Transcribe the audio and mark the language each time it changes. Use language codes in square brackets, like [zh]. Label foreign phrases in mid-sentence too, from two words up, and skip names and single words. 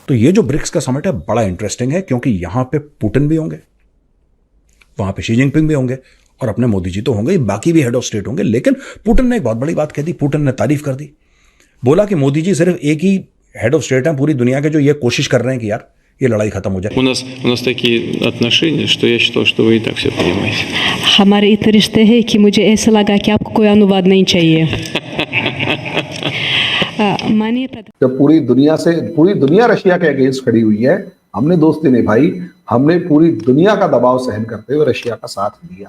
[hi] तो ये जो ब्रिक्स का समिट है बड़ा इंटरेस्टिंग है, क्योंकि यहां पे पुतिन भी होंगे, वहां पे शी जिनपिंग भी होंगे और अपने मोदी जी तो होंगे ही, बाकी भी [en] head of state [hi] होंगे। लेकिन पुतिन ने एक बहुत बड़ी बात कह दी, पुतिन ने तारीफ कर दी, बोला कि मोदी जी सिर्फ एक ही [en] head of state [hi] हैं पूरी दुनिया के जो ये कोशिश कर रहे हैं कि यार ये लड़ाई खत्म हो जाए। [ru] У нас такие отношения, что я считал, что вы и так все понимаете. [hi] हमारे इतने रिश्ते हैं कि मुझे ऐसा लगा कि आपको कोई अनुवाद नहीं चाहिए। माननीय प्रधान, जब पूरी दुनिया रशिया के अगेंस्ट खड़ी हुई है, हमने दोस्ती निभाई, हमने पूरी दुनिया का दबाव सहन करते हुए रशिया का साथ दिया।